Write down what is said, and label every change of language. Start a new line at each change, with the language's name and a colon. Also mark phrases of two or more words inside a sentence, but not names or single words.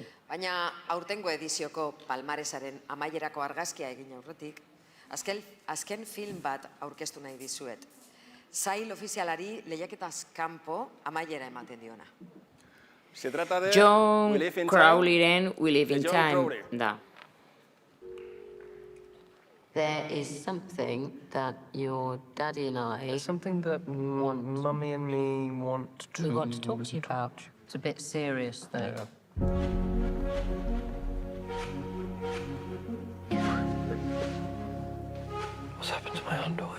Basque: Baina aurtengo edizioko palmaresaren amaierako argazkia egin aurretik, azken film bat aurkeztu nahi dizuet. Sail ofizialari lehiaketaz kanpo amaiera ematen diona. John Crowleyren We Live in Time da.
English: There is something that your daddy and I... There's something that Mummy and me want to... We want to talk to you about. It's a bit serious, though. What's happened to my underwear?